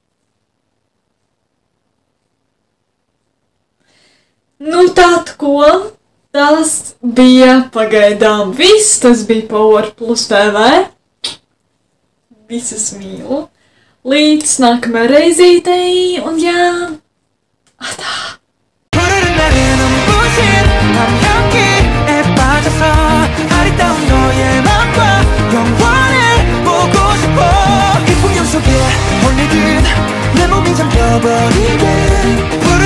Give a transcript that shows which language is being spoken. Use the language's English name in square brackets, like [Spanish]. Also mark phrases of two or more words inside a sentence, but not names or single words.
[Latvian] Nu tātad ko, tas bija pagaidām viss, tas bija Power Plus TV, visas mīlu. Līdz nākamajai reizītei, un jā, atā! [Korean] 푸르른 날의 눈부신 밤향기에 빠져서 아리따운 너의 맘과 영원을 보고 싶어 이 풍경 속에 홀리듯 내 몸이 잠겨버리게